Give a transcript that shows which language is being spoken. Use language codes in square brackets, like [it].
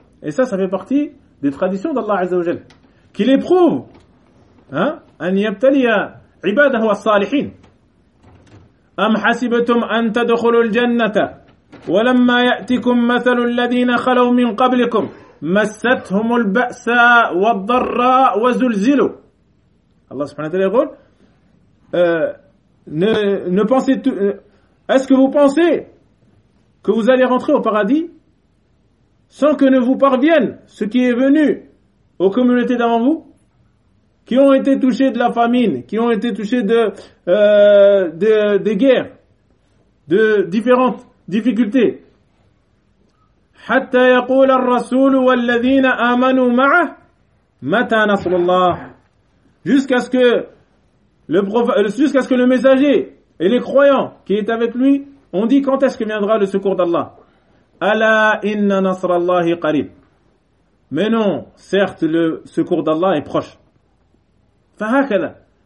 [fr] Et ça fait partie des traditions d'Allah عز وجل. Qu'il éprouve, hein, [ar] أن يبتلي عباده الصالحين. أم حسبتم أن تدخلوا الجنة ولما يأتكم مثل الذين خلوا من قبلكم مستهم البأساء والضراء وزلزلوا. [fr] Allah subhanahu wa ta'ala يقول ne pensez tout, est-ce que vous pensez que vous allez rentrer au paradis sans que ne vous parvienne ce qui est venu aux communautés d'avant vous, qui ont été touchés de la famine, qui ont été touchés de guerres, de différentes difficultés. [ar] حتى يقول الرسول والذين آمنوا معه متى نصر الله. [fr] Jusqu'à ce que le messager et les croyants qui est avec lui ont dit, quand est-ce que viendra le secours d'Allah? [ar] Ala inna nasrallahi qarib. [fr] Mais non, certes, le secours d'Allah est proche. Fahakada.